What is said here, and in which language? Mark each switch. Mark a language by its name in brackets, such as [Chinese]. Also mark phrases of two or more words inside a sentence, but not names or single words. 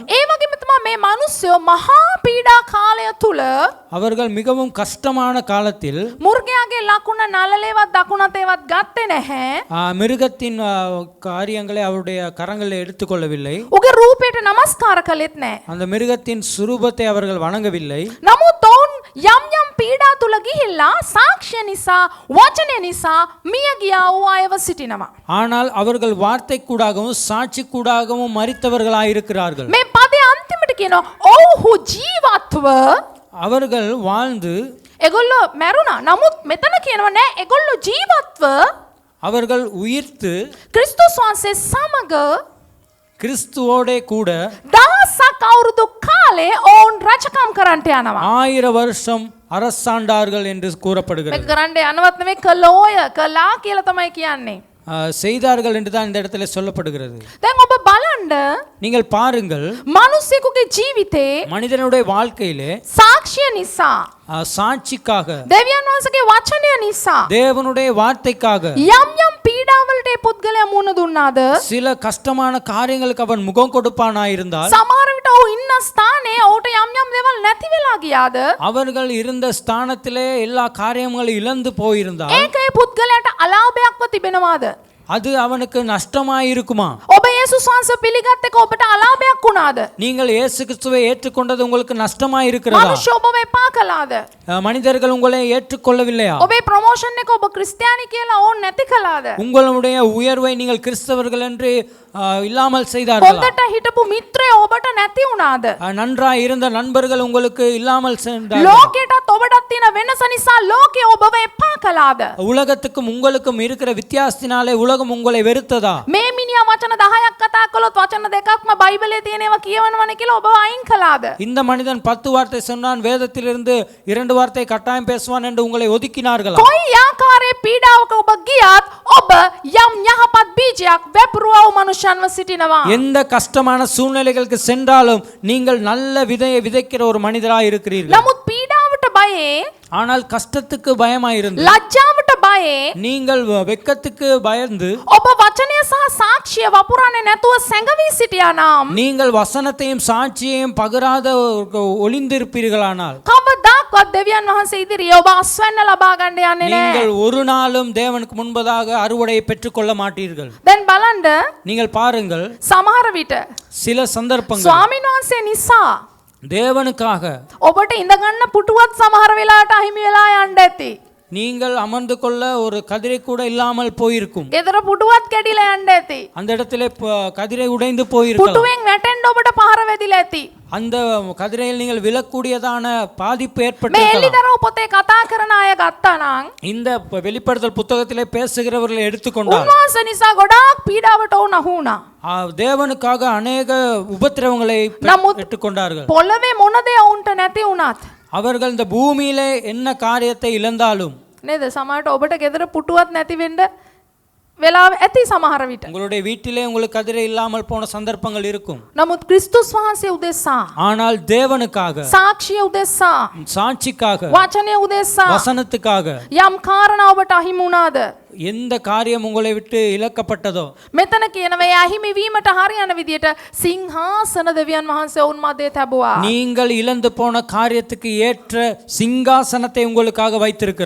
[Sinhala] ඒ වගේම තමයි මේ මිනිස්සු මහා පීඩා කාලය තුල [Tamil] அவர்கள் மிகவும் கஷ்டமான காலத்தில் [Sinhala] මුර්ගයාගේ ලකුණ නළලේවත් දකුණතේවත් ගත්තේ නැහැ. [Tamil] மிருகத்தின் காரியங்களை அவருடைய கரங்களில் எடுத்துக்கொள்ளவில்லை. [Sinhala] උගේ රූපයට නමස්කාර කළෙත් නැහැ. [Tamil] அந்த மிருகத்தின் சுரூபத்தை அவர்கள் வணங்கவில்லை. [Sinhala] නමුත් ඔවුන් යම් පීඩා තුල ගිහිල්ලා සාක්ෂිය නිසා වචනය නිසා මිය ගියා වූ අයව සිටිනවා. [Tamil] ஆனால் அவர்கள் வார்த்தை கூடாகவும் சாட்சி கூடாகவும் மரித்தவர்களாய் இருக்கிறார்கள். [Sinhala] මේ පදේ අන්තිමට කියනවා ඔව්හු ජීවත්ව, [Tamil] அவர்கள் வாழ்ந்து, [Sinhala] ඒගොල්ලෝ මැරුණා. නමුත් මෙතන කියනවා නෑ, ඒගොල්ලෝ ජීවත්ව [Tamil] அவர்கள் உயிர்த்து [Sinhala] ක්‍රිස්තුස් වහන්සේ සමග [Tamil] கிறிஸ்துவோடே கூட [Sinhala] දහසක් අවුරුදු කාලේ ඔවුන් රජකම් කරන්නට යනවා. [Tamil] 1000 வருஷம் அரசாண்டார்கள் என்று கூறப்படுகிறது. [Sinhala] මේක කරන්න යනවත් නෙමෙයි කළෝය කළා කියලා තමයි කියන්නේ. [Tamil] செய்தார்கள் என்று தான் இந்த இடத்துல சொல்லப்படுகிறது. [Sinhala] දැන් ඔබ බලන්න [Tamil] நீங்கள் பாருங்கள், [Sinhala] මිනිස්සෙකුගේ ජීවිතේ [Tamil] மனிதனுடைய வாழ்க்கையிலே [Sinhala] සාක්ෂිය නිසා [Tamil] சாட்சிக்காக, [Sinhala] දෙවියන් වහන්සේගේ වචනය නිසා [Tamil] தேவனுடைய வார்த்தைக்காக [Sinhala] යම් යම් පීඩාවලට ඒ පුද්ගලයා මුහුණ දුන්නාද [Tamil] சில கஷ்டமான காரியங்களுக்கு அவன் முகம் கொடுப்பானாயிருந்தால், [Sinhala] සමහර විට ඔහු ඉන්න ස්ථානයේ ඔහුට යම් යම් දේවල් නැති වෙලා ගියාද [Tamil] அவர்கள் இருந்த ஸ்தானத்திலே எல்லா காரியங்களும் இழந்து போயிருந்தால், [Sinhala] ඒක ඒ පුද්ගලයාට අලාභයක්ව තිබෙනවාද? [Tamil] அது அவனுக்கு நஷ்டமாயிருக்குமா? [Sinhala] ඔබ යේසුස් වහන්සේ පිළිගත් එක ඔබට අලාභයක් වුණාද? [Tamil] நீங்கள் இயேசு கிறிஸ்துவை ஏற்றுக்கொண்டது உங்களுக்கு நஷ்டமாயிருக்கிறதா? [Sinhala] මනුෂ්‍ය ඔබව එපා කළාද? [Tamil] மனிதர்கள் உங்களை ஏற்றுக்கொள்ளவில்லையா? [Sinhala] ඔබේ ප්‍රොමෝෂන් එක ඔබ ක්‍රිස්තියානි කියලා ඕන් නැති කළාද? [Tamil] உங்களுடைய உயர்வை நீங்கள் கிறிஸ்தவர்கள் என்று இல்லாமல் செய்தார்களா? [Sinhala] හොඳට හිටපු මිත්‍රයෝ ඔබට නැති වුණාද? [Tamil] நன்றாய் இருந்த நண்பர்கள் உங்களுக்கு இல்லாமல் சென்றார்கள். [Sinhala] ලෝකයටත් ඔබටත් තියෙන වෙනස නිසා ලෝකය ඔබව එපා කළාද? [Tamil] உலகத்துக்கும் உங்களுக்கும் இருக்கிற வித்தியாசத்தினாலே உலகம் உங்களை வெறுத்ததா? [Sinhala] මේ මිනිහා වචන 10ක් කතා කළොත් වචන දෙකක්ම බයිබලයේ තියෙනවා කියවනවනේ කියලා ඔබව අයින් කළාද? [Tamil] இந்த மனிதன் 10 வார்த்தை சொன்னான், வேதத்திலிருந்து 2 வார்த்தை கட்டாயம் பேசுவான் என்று உங்களை ஒதுக்கினார்களா? [Sinhala] කොයි ආකාරයේ පීඩාවක ඔබ ගියත් ඔබ යම් යහපත් බීජයක් වැපරුවා වූ මනුෂ්‍යන්ව සිටිනවා. [Tamil] எந்த கஷ்டமான சூழ்நிலைகளுக்கு சென்றாலும் நீங்கள் நல்ல விதையை விதைக்கிற ஒரு மனிதராய் இருக்கிறீர்கள். [Sinhala] නමුත් පීඩාවට බයේ [Tamil] ஆனால் கஷ்டத்துக்கு பயமாயிருந்து, [Sinhala] ලැජ්ජාවට බයේ [Tamil] நீங்கள் வெட்கத்துக்கு பயந்து, [Sinhala] ඔබ වචනය සහ සාක්ෂිය වපුරන්නේ නැතුව සැඟවී සිටියා නම් [Tamil] நீங்கள் வசனத்தையும் சாட்சியையும் பகிராத ஒளிந்திருப்பீர்களானால், [Sinhala] කවදාවත් දෙවියන් වහන්සේ ඉදිරියේ ඔබ අස්වැන්න ලබා ගන්න යන්නේ නැහැ. [Tamil] நீங்கள் ஒரு நாளும் தேவனுக்கு முன்பதாக அறுவடையை பெற்றுக்கொள்ள மாட்டீர்கள். [Sinhala] දැන් බලන්න [Tamil] நீங்கள் பாருங்கள், [Sinhala] සමහර විට [Tamil] சில சந்தர்ப்பங்கள் [Sinhala] ස්වාමීන් වහන්සේ නිසා [Tamil] தேவனுக்காக [Sinhala] ඔබට ඉඳගන්න පුටුවත් සමහර වෙලාවට අහිමි වෙලා යන්න ඇති. [Tamil] நீங்கள் அமர்ந்து கொள்ள ஒரு கதிரை கூட இல்லாமல் போயிருக்கும். [Sinhala] ගෙදර පුටුවත් කැඩිලා යන්න ඇති. [Tamil] அந்த இடத்திலே கதிரை உடைந்து போயிருக்கலாம். [Sinhala] පුටුවෙන් වැටෙන්න ඔබට පහර වැදිලා ඇති. [Tamil] அந்த கதிரையில் நீங்கள் விழக்கூடியதான பாதிப்பு [Sinhala] මේ [Tamil] ஏற்பட்டிருக்கலாம். [Sinhala] එල්ලිදරව් පොතේ කතා කරන අය ගත්තා නම් [Tamil] இந்த வெளிப்படுத்தல் புத்தகத்திலே பேசுகிறவர்களை எடுத்துக்கொண்டால், [Sinhala] උන්වහන්සේ නිසා ගොඩාක් පීඩාවට ඔවුන් අහු වුණා. [Tamil] தேவனுக்காக அநேக உபத்திரவங்களை [Sinhala] නමුත් [Tamil] பெற்றுக்கொண்டார்கள். [Sinhala] පොළවේ මොන දේ ඔවුන්ට නැති වුණත් [Tamil] அவர்கள் இந்த பூமியிலே என்ன காரியத்தை இழந்தாலும், [Sinhala] නේද සමහරට ඔබට ගෙදර පුටුවත් නැති වෙන්න වෙලාව ඇති සමහර විට. [Tamil] உங்களுடைய வீட்டிலே உங்களுக்கு கதிரை இல்லாமல் போன சந்தர்ப்பங்கள் இருக்கும். [Sinhala] නමුත් ක්‍රිස්තුස් වහන්සේ උදෙසා [Tamil] ஆனால் தேவனுக்காக, [Sinhala] සාක්ෂිය උදෙසා [Tamil] சாட்சிக்காக, [Sinhala] වචනය උදෙසා [Tamil] வசனத்துக்காக [Sinhala] යම් කාරණා ඔබට අහිමි වුණාද? [Tamil] எந்த காரியம் உங்களை விட்டு இழக்கப்பட்டதோ, [Sinhala] මෙතන කියනවා ඒ අහිමි වීමට හරියන විදියට සිංහාසන දෙවියන් වහන්සේ ඔවුන් මැදේ තැබුවා. [Tamil] நீங்கள் இழந்து போன காரியத்துக்கு ஏற்ற சிங்காசனத்தை உங்களுக்காக வைத்திருக்கிறார்.